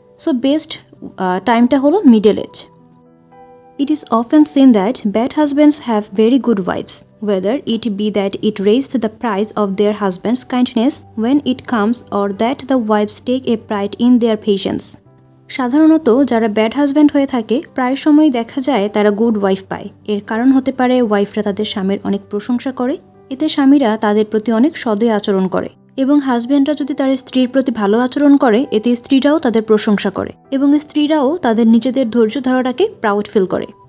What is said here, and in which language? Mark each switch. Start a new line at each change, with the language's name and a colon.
Bangla: So best টাইমটা হলো middle age.
English: It is often seen that bad husbands have very good wives, whether it be that it raised the price of their husband's kindness when it comes, or that the wives take a pride in their patience.
Bangla: সাধারণত যারা bad husband হয়ে থাকে প্রায় সময় দেখা যায় তারা good wife পায়। এর কারণ হতে পারে ওয়াইফরা তাদের স্বামীর অনেক প্রশংসা করে, এতে স্বামীরা তাদের প্রতি অনেক সদয় আচরণ করে, এবং হাজব্যান্ডরা যদি তার স্ত্রীর প্রতি ভালো আচরণ করে এতে স্ত্রীরাও তাদের প্রশংসা করে, এবং স্ত্রীরাও তাদের নিজেদের ধৈর্য ধরাটাকে প্রাউড ফিল করে।